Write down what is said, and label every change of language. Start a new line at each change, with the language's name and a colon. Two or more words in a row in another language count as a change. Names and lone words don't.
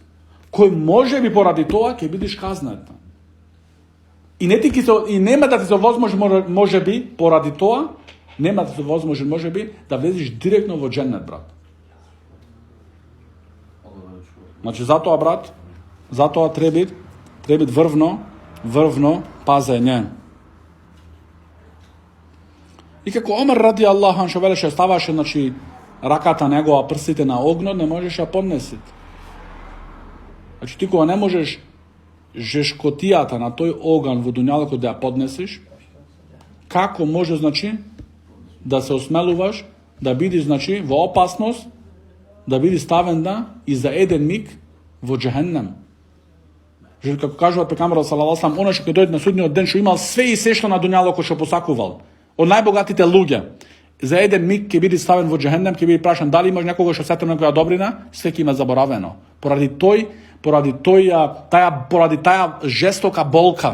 Macedonian: Кој може би поради тоа ќе бидеш казнет. И нема да ти се може би поради тоа, нема да се може би да влезеш директно во дженнет, брат. Значи, затоа, брат, затоа треба врвно пазење. И како Омар
Arabic: رضي الله عنه
Macedonian: велеше, ставаше, значи, раката негова, прстите на огнот, не можеш да поднесите. Значи, ти кога не можеш жешкотијата на тој оган во дуњалокот да ја поднесеш, како може, значи, да се осмелуваш, да бидиш, значи, во опасност, да биде ставен и за еден миг во џехеннем. Како кажува пекамбарот
Arabic: صلى الله عليه وسلم,
Macedonian: оној што ќе дојде на судниот ден, што имал све и се што на дуњалокот што посакувал, од најбогатите луѓе, за еден миг ќе биде ставен во џехеннем, ќе биде прашан дали имаш некого што сетил некоја добрина, све ќе има заборавено. Поради таа жестока болка.